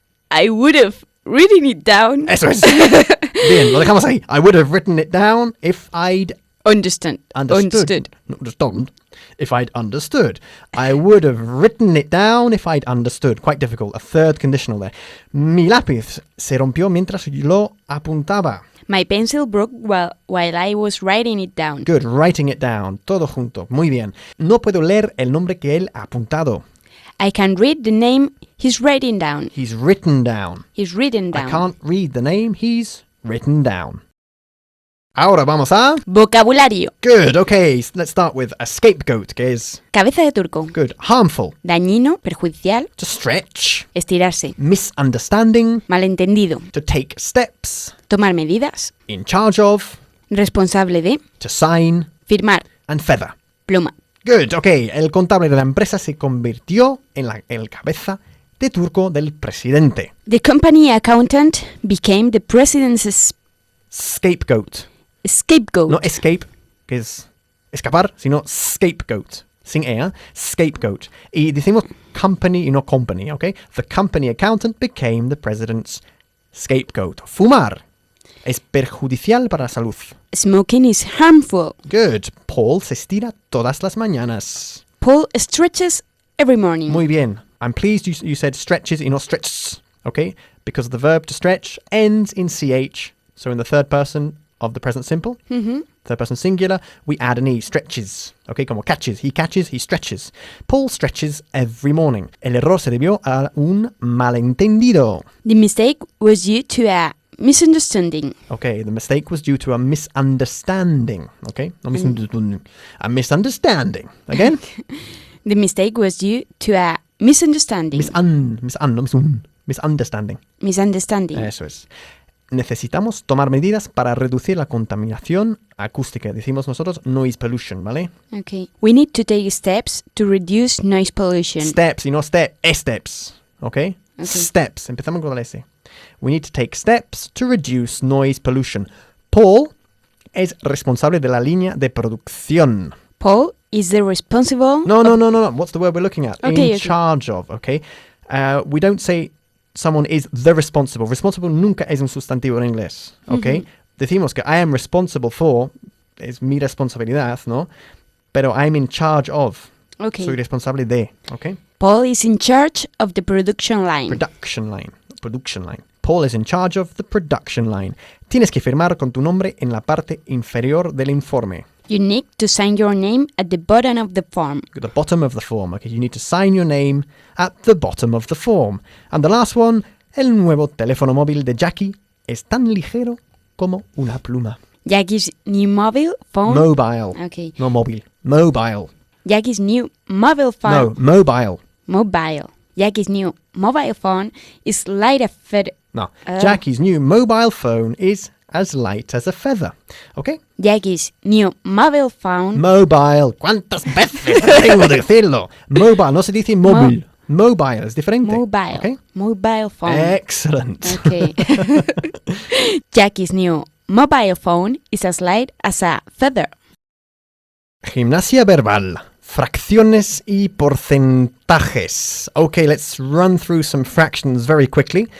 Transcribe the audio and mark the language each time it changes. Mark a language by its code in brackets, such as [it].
[en] I would have written it down. [es] Eso es. Bien, lo dejamos ahí. [en] I would have written it down if I'd Understood. understood. Not understood. If I'd understood. I would have written it down if I'd understood. Quite difficult. A third conditional there. [es] Mi lápiz se rompió mientras lo apuntaba. [en] My pencil broke while I was writing it down. Good. Writing it down. [es] Todo junto. Muy bien. No puedo leer el nombre que él ha apuntado. [en] I can read the name he's writing down. He's written down. He's written down. I can't read the name he's written down. [es] Ahora vamos a... Vocabulario. [en] Good, okay, let's start with a scapegoat, [es] que es... Cabeza de turco. [en] Good, harmful, [es] Dañino, perjudicial, [en] to stretch, [es] estirarse. [en] misunderstanding, [es] Malentendido. [en] to take steps, [es] Tomar medidas. [en] in charge of, [es] Responsable de. [en] to sign, [es] Firmar. [en] and feather. [es] Pluma. [en] Good, okay, [es] el contable de la empresa se convirtió en el cabeza de turco del presidente. [en] The company accountant became the president's Scapegoat. scapegoat. [es] No escape, que es escapar, sino scapegoat. Sin E, scapegoat. Y decimos company y no company, ¿ok? [en] The company accountant became the president's scapegoat. [es] Fumar es perjudicial para la salud. [en] Smoking is harmful. Good. [es] Paul se estira todas las mañanas. [en] Paul stretches every morning. [es] Muy bien. [en] I'm pleased you said stretches y no stretches, ¿ok? Because the verb to stretch ends in CH. So in the third person of the present simple, third person singular, we add an E, stretches. Okay, como catches. He catches, he stretches. Paul stretches every morning. [es] El error se debió a un malentendido. [en] The mistake was due to a misunderstanding. Okay, the mistake was due to a misunderstanding. Okay, no misunderstanding. A misunderstanding. Again? The mistake was due to a misunderstanding. Misunderstanding. Misunderstanding. [es] Eso es. Necesitamos tomar medidas para reducir la contaminación acústica. Decimos nosotros noise pollution, ¿vale? [en] Okay. We need to take steps to reduce noise pollution. Steps y no steps, ¿ok? [es] Steps, empezamos con la S. [en] We need to take steps to reduce noise pollution. [es] Paul es responsable de la línea de producción. [en] Paul is the responsible. No. What's the word we're looking at? Okay. Charge of, okay? We don't say someone is the responsible. [es] Responsible nunca es un sustantivo en inglés, ¿ok? Decimos que [en] I am responsible for, [es] es mi responsabilidad, ¿no? [en] Pero I'm in charge of. Okay. [es] Soy responsable de, ¿ok? [en] Paul is in charge of the production line. Production line. Paul is in charge of the production line. [es] Tienes que firmar con tu nombre en la parte inferior del informe. [en] You need to sign your name at the bottom of the form. At the bottom of the form. Okay, you need to sign your name at the bottom of the form. And the last one, [es] el nuevo teléfono móvil de Jackie es tan ligero como una pluma. [en] Jackie's new mobile phone. Mobile. Okay. [es] No móvil. Mobile. [en] Jackie's new mobile phone. No, mobile. Mobile. Jackie's new mobile phone is light as feather. No. Jackie's new mobile phone is as light as a feather. Okay? Jackie's new mobile phone. Mobile. [es] ¿Cuántas veces tengo de decirlo? Mobile. No se dice móvil. Mobile. Es diferente. [en] Mobile. Okay? Mobile phone. Excellent. Okay. Jackie's new mobile phone is as light as a feather. [es] Gimnasia verbal. Fracciones y porcentajes. [en] Okay, let's run through some fractions very quickly.